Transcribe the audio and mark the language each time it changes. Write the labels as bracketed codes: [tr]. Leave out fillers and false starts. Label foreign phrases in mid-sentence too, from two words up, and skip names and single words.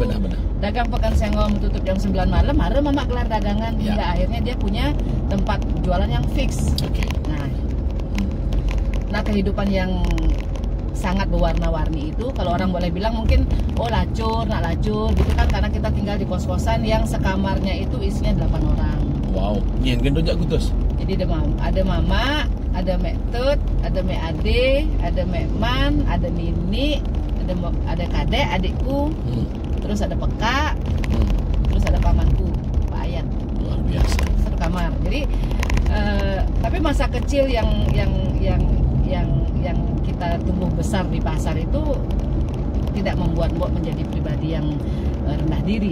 [id] Dagang Pekan Senggol tutup jam 9 malam, marah mama gelar dagangan hingga akhirnya dia punya tempat jualan yang fix. Nah kehidupan yang sangat berwarna-warni itu kalau orang boleh bilang mungkin lacur gitu kan, karena kita tinggal di kos-kosan yang sekamarnya itu isinya 8 orang. [ban] Wow, nyen gendong jak kutus. [id] Jadi ada mama, ada Mek Tut, ada Mek Ade, ada Mek Man, ada Nini, ada Kadek, adikku, terus ada Peka, terus ada pamanku, Pak Ayat. Luar biasa. Satu kamar. Jadi tapi masa kecil yang kita tumbuh besar di pasar itu tidak membuat Mbok menjadi pribadi yang rendah diri.